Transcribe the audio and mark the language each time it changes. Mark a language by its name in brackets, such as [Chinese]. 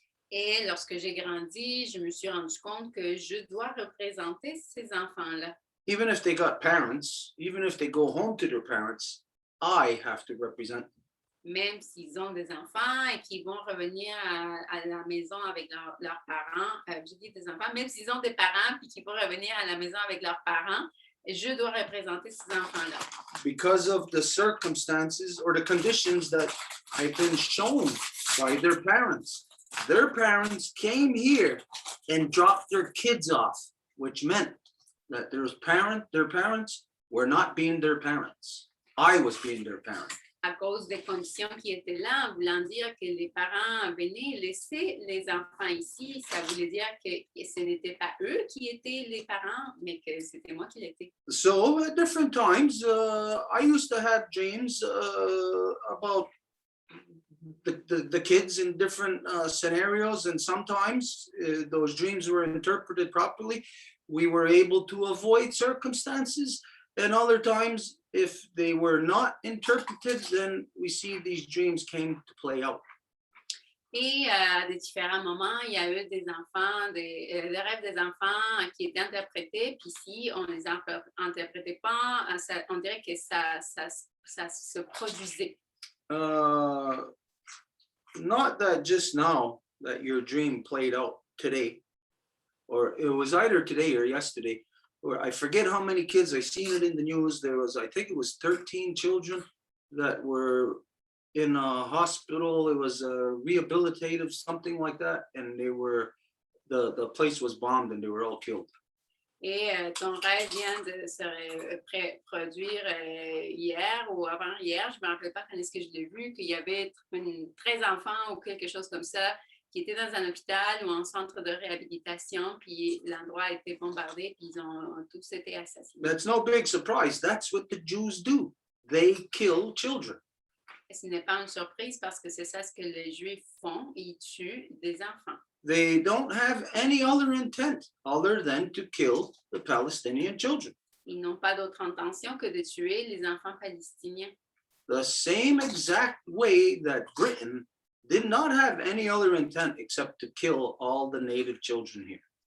[French] Et lorsque j'ai grandi, je me suis rendu compte que je dois représenter ces enfants-là. [English] Even if they got parents, even if they go home to their parents, I have to represent them. [French] Même s'ils ont des enfants et qu'ils vont revenir à la maison avec leurs parents, je dis des enfants, même s'ils ont des parents et qu'ils vont revenir à la maison avec leurs parents, je dois représenter ces enfants-là. [English] Because of the circumstances or the conditions that I've been shown by their parents. Their parents came here and dropped their kids off, which meant that their parents were not being their parents. I was being their parent. [French] À cause des conditions qui étaient là, voulant dire que les parents venaient laisser les enfants ici, ça voulait dire que ce n'était pas eux qui étaient les parents, mais que c'était moi qui l'étais. [English] So at different times, I used to have dreams about the kids in different scenarios, and sometimes those dreams were interpreted properly. We were able to avoid circumstances, And other times, if they were not interpreted, then we see these dreams came to play out. [French] Et à des différents moments, il y a eu des enfants, des rêves des enfants qui étaient interprétés. Puis si on les interprétait pas, on dirait que ça se produisait. [English] Not that just now that your dream played out today, or it was either today or yesterday, or I forget how many kids, I seen it in the news. There was, I think it was 13 children that were in a hospital. It was a rehabilitative, something like that. And they were, the place was bombed and they were all killed. [French] Et ton rêve vient de se produire hier ou avant-hier. Je ne me rappelle pas quand est-ce que je l'ai vu, qu'il y avait 13 enfants ou quelque chose comme ça qui étaient dans un hôpital ou un centre de réhabilitation, puis l'endroit a été bombardé, puis ils ont tous été assassinés. [English] That's no big surprise. That's what the Jews do. They kill children. [French] Et ce n'est pas une surprise parce que c'est ça ce que les Juifs font, ils tuent des enfants. [English] They don't have any other intent other than to kill the Palestinian children. [French] Ils n'ont pas d'autre intention que de tuer les enfants palestiniens. [English] The same exact way that Britain did not have any other intent except to kill all the native children here.